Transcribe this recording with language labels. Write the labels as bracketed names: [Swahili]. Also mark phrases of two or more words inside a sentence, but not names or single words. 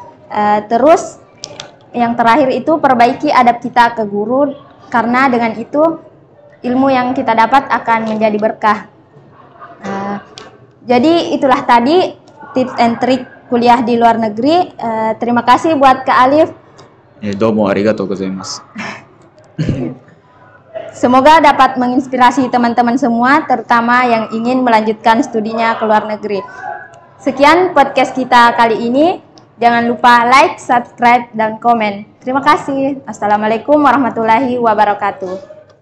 [Indonesian] Terus yang terakhir itu perbaiki adab kita ke guru, karena dengan itu ilmu yang kita dapat akan menjadi berkah. Jadi itulah tadi [English] tips and [Indonesian] trik kuliah di luar negeri. Terima kasih buat Kak Alif. [Japanese] どうもありがとうございます. [Indonesian] Semoga dapat menginspirasi teman-teman semua, terutama yang ingin melanjutkan studinya ke luar negeri. Sekian podcast kita kali ini. Jangan lupa like, subscribe, dan komen. Terima kasih. [Arabic] السلام عليكم ورحمة الله وبركاته.